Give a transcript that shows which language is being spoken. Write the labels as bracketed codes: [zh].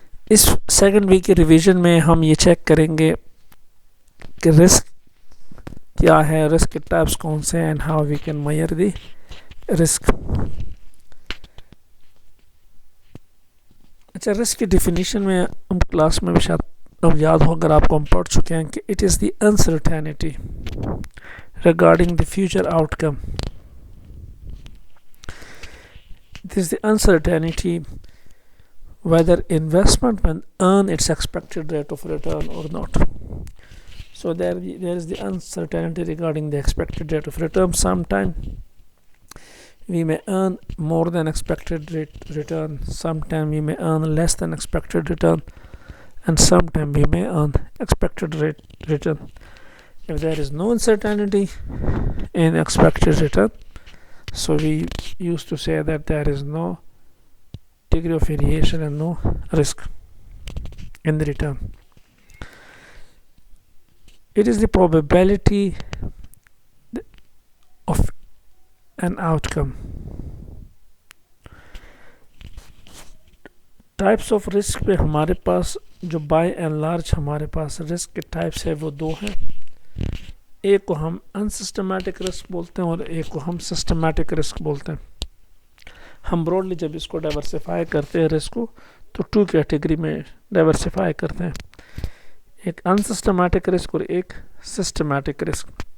[ur] اس second week کے revision میں ہم یہ چیک کریں گے کہ رسک کیا ہے، رسک کے ٹائپس کون سے ہیں، [en] And how we can measure the risk. [ur] اچھا، رسک کی ڈیفینیشن میں ہم کلاس میں بھی شاید اب یاد ہو اگر آپ کو ہم پڑھ چکے ہیں کہ [en] It is the uncertainty regarding the future outcome. It is the uncertainty whether investment will earn its expected rate of return or not. So there is the uncertainty regarding the expected rate of return. Sometimes we may earn more than expected return, sometimes we may earn less than expected return, and sometimes we may earn expected return. If there is no uncertainty in expected return, so we used to say that there is no degree of variation and no risk in the return. It is the probability of an outcome. Types of risk [ur] پہ ہمارے پاس جو by and large ہمارے پاس risk کے types ہے وہ 2 ہیں. ایک کو ہم انسسٹمیٹک رسک بولتے ہیں اور ایک کو ہم سسٹمیٹک رسک بولتے ہیں. ہم براڈلی جب اس کو ڈائیورسیفائی کرتے ہیں رسک کو تو 2 کیٹیگری میں ڈائیورسیفائی کرتے ہیں، ایک انسسٹمیٹک رسک اور ایک سسٹمیٹک رسک.